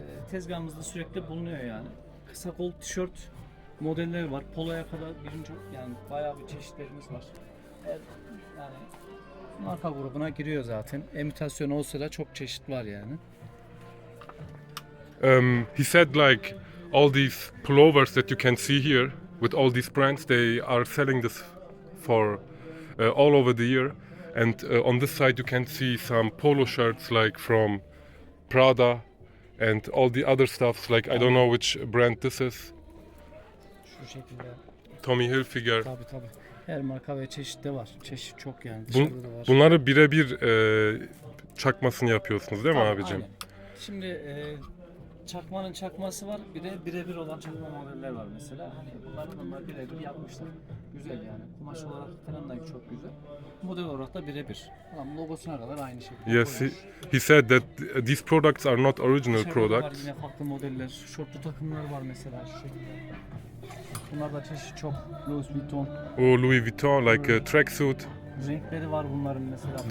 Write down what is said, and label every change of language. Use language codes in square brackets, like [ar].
[tr] Tezgahımızda sürekli bulunuyor yani. Kısa kol tişört modeller var. Poloya kadar birinci, yani bayağı bir çeşitlerimiz var. Yani marka grubuna giriyor zaten. İmitasyon olsa da çok çeşit var yani. [en] He said like all these pullovers that you can see here with all these brands, they are selling this for all over the year. And on this side you can see some polo shirts like from Prada and all the other stuffs like I don't know which brand this is. [tr] Şu şekilde. Tommy Hilfiger. Tabii. Her marka ve çeşit de var. Çeşit çok yani. Dışarıda da var. Bunları birebir çakmasını yapıyorsunuz değil mi Tabii, abicim? aynen. Şimdi çakmanın çakması var. Bir de birebir olan çakma modeller var mesela. Hani bunlar birebir yapmışlar. Güzel yani. Kumaş olarak falan da çok güzel. Model olarak da birebir. Adam logosuna kadar aynı şekilde. [en] Yes, he said that these products are not original [tr] Dışarıda da var [en] products. [tr] yine farklı modeller. Şortlu takımlar var mesela şu şekilde. Bunlar da çeşit çok. Louis Vuitton. [en] Oh, Louis Vuitton, like a tracksuit. [tr] Renkleri var bunların mesela.